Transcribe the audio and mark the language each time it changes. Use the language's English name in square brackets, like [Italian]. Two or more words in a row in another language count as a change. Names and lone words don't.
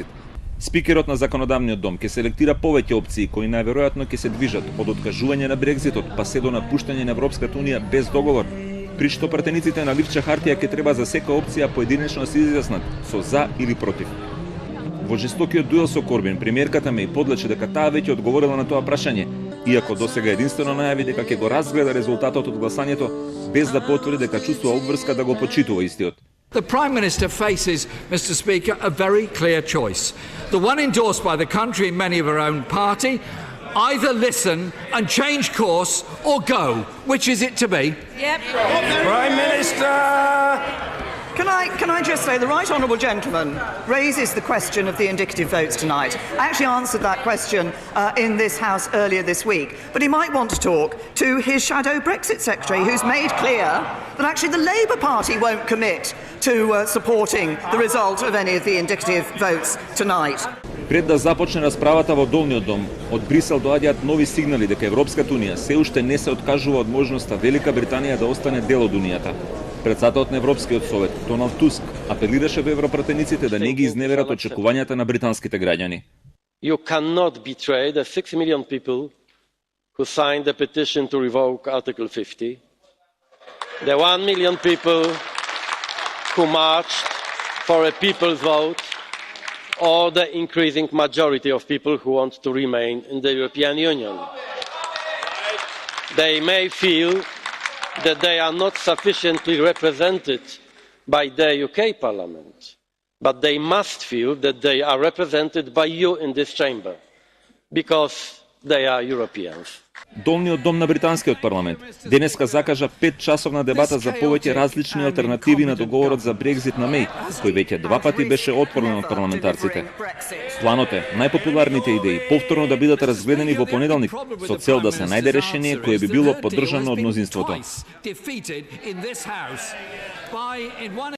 [Macedonian] Спикерот на законодавниот дом ќе селектира повеќе опции кои најверојатно ќе се движат од откажување на Брекзитот па се до напуштање на Европската унија без договор, при што пратениците на ливча хартија ќе треба за секоја опција поединечно да се изјаснат со за или против. Во жестокиот дуел со Корбин, премиерката Меј подлече дека таа веќе одговорила на тоа прашање, иако досега единствено најави дека ќе го разгледа резултатот од гласањето без да потврди дека чувствува обврска да го почитува истиот. [English] The Prime Minister faces, Mr. Speaker, a very clear choice. The one endorsed by the country and many of her own party, either listen and change course or go. Which is it to be? Yep. Prime Minister! Can I just say, the right honourable gentleman raises the question of the indicative votes tonight. I actually answered that question in this House earlier this week, but he might want to talk to his shadow Brexit secretary, who's made clear that actually the Labour Party won't commit to supporting the result of any of the indicative votes tonight. [Macedonian] Пред да започне расправата во Долниот дом, од Брисел доаѓаат нови сигнали дека Европската унија се уште не се откажува од можноста Велика Британија да остане дел од унијата. Председателот на Европскиот совет, Доналд Туск, апелираше до европратениците да не ги изневерат очекувањата на британските граѓани. [English] You cannot betray the 6 million people who signed the petition to revoke Article 50, the 1 million people who marched for a people's vote, or the increasing majority of people who want to remain in the European Union. They may feel that they are not sufficiently represented by the UK Parliament, but they must feel that they are represented by you in this chamber, because they are Europeans. [Macedonian] Долниот дом на британскиот парламент денеска закажа 5-часовна дебата за повеќе различни алтернативи на договорот за Брекзит на Меј, кој веќе 2 пати беше отворен од парламентарците. Планот е најпопуларните идеи повторно да бидат разгледани во понеделник со цел да се најде решение кое би било поддржано од мнозинството.